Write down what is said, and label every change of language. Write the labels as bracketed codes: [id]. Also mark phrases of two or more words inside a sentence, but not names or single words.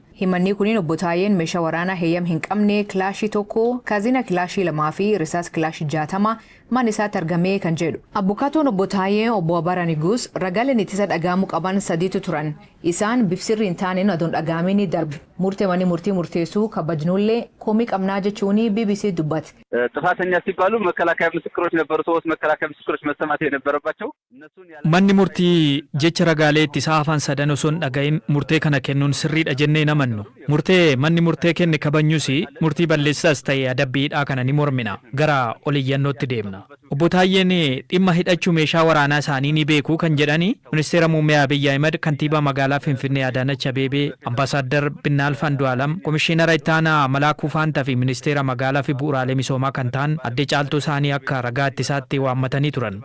[om] Himanni kuniin obbo Taayyeen meeshaa waraanaa heeyyam hin qabne kilaashii 1, kaazina kilaashii 2 fi risaas kilaashii 60 mana isaatti argamee kan jedhu. Abukaatoon obbo Taayyeen obbo Abarraa Nigus ragaaleen ittisa dhagahamuu qaban 3tu turan. Isaan bifsirri hin taaneen adoon dhagahamee ni darbu. Murteewwan murtii murteessuu kabajnuullee komii qabnaa jechuun BBC dubbate. [am] ጥፋተኛ ሲባሉ መከላከያ ምስክሮች ነበሩ። 3 መከላከያ ምስክሮች መሰማት የነበረባቸው [om] Manni murtii jecha ragaalee ittisaa afaan sadan osoo hin dhagahin murtee kana kennuun sirriidha jennee hin amannu. Murtee manni murtee kenne kabanyusi murtii balleessaas ta'e adabbiidhaa kana ni mormina. Gara oliyyannootti deemna. Obbo Taayyeen dhimma hidhachuu meeshaa waraanaa isaanii ni beeku kan jedhani ministeera muummee Abiyyi Ahmed, kantiibaa magaalaa Finfinnee Adaanach Abeebee, ambaasaadar Binnaalf Andu'aalam, komishiinara itti aanaa Malaakuu Faantaa fi ministeera magaalaa fi bu'uuraalee misoomaa kan ta'an adde Caaltuu isaanii akka ragaa ittisaatti waammatanii turan.